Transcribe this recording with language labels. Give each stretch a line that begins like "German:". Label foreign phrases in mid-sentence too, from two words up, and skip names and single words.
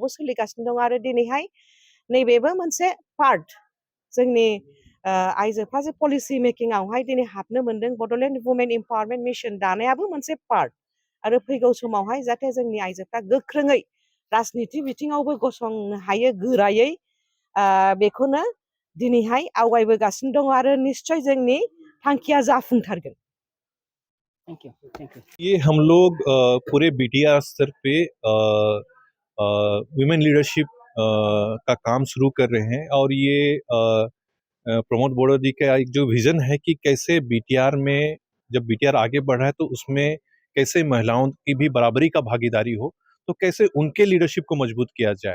Bodo: सोलिगासिनो दङ आरो दिनैहाय नैबेबो मोनसे पार्ट जोंनि आइजोफ्रा जे पलिसि मेकिंआवहाय दिनै हाबनो मोनदों बड'लेण्ड वुमेन एम्पावारमेन्ट मिशन दानायाबो मोनसे पार्ट आरो फैगौ समावहाय जाहाथे जोंनि आइजोफ्रा गोख्रोङै राजनिथि बिथिङावबो गसंनो हायो गोरायै बेखौनो दिनैहाय आवगायबोगासिनो दङ आरो निश्चय जोंनि थांखिया जाफुंथारगोन।
Hindi: ये हम लोग पूरे BTR स्तर पे
English: women leadership
Hindi: का काम शुरू कर रहे हैं और ये प्रमोद बोड़ोदी का एक जो विजन है कि कैसे BTR में जब BTR आगे बढ़ रहा है तो उसमें कैसे महिलाओं की भी बराबरी का भागीदारी हो तो कैसे उनके लीडरशिप को मजबूत किया जाए।